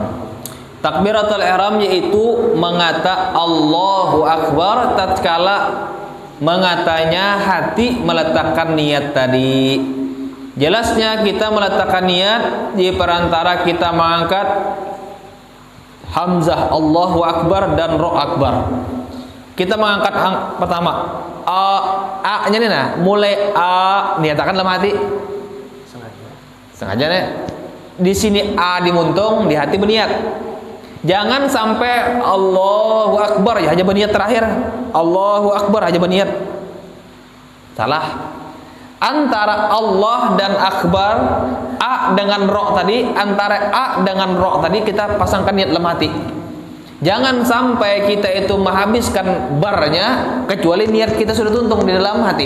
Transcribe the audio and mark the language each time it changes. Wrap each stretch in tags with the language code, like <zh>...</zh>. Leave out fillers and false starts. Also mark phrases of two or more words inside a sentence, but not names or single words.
<id>Takbiratul ihram yaitu mengata</id> <ar>الله أكبر</ar> <id>tatkala mengatanya hati meletakkan niat tadi. Jelasnya kita meletakkan niat di perantara kita mengangkat Hamzah</id> <ar>الله أكبر</ar> <id>dan Ro Akbar. Kita mengangkat pertama A nya nih, nah mulai A niatakan dalam hati sengaja nih. Di sini A dimuntung, di hati berniat. Jangan sampai</id> <ar>الله أكبر</ar> <id>ya hanya berniat terakhir.</id> <ar>الله أكبر</ar> <id>aja berniat. Salah. Antara Allah dan Akbar, A dengan Ro tadi, antara A dengan Ro tadi kita pasangkan niat dalam hati. Jangan sampai kita itu menghabiskan barnya kecuali niat kita sudah tuntung di dalam hati.</id>